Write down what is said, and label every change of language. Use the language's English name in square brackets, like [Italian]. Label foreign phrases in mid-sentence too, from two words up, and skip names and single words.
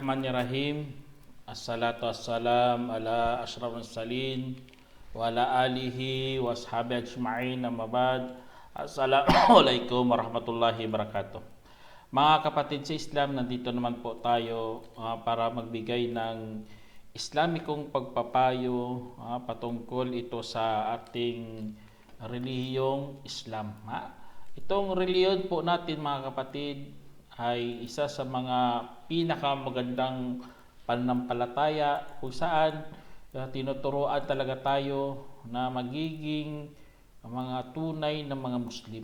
[Arabic] بسم الله الرحمن الرحيم. الصلاة والسلام على أشرف المرسلين وعلى آله وأصحابه أجمعين، أما بعد. السلام عليكم ورحمة الله وبركاته. [Filipino] Mga kapatid sa Islam, nandito naman po tayo para magbigay ng Islamikong pagpapayo patungkol ito sa ating relihiyong Islam. Itong reliyon po natin, mga kapatid, ay isa sa mga pinakamagandang pananampalataya kung saan tinuturuan talaga tayo na magiging mga tunay na mga Muslim.